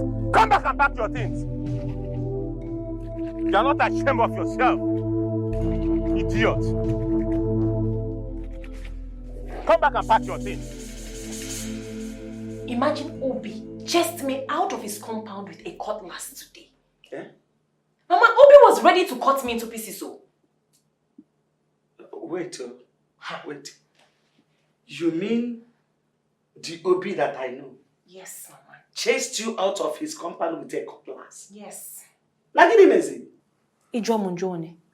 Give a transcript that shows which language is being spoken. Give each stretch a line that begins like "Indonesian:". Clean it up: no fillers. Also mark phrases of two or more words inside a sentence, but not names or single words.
English: Come back and pack your things. You are not ashamed of yourself, idiot. Come back and pack your things. Imagine Obie chased me out of his compound with a cutlass today. Eh? Mama, Obie was ready to cut me into pieces. So. Wait. You mean the Obie that I know? Yes, Mama. Chased you out of his compound with a cutlass? Yes. Like it amazing. Ijomunjone.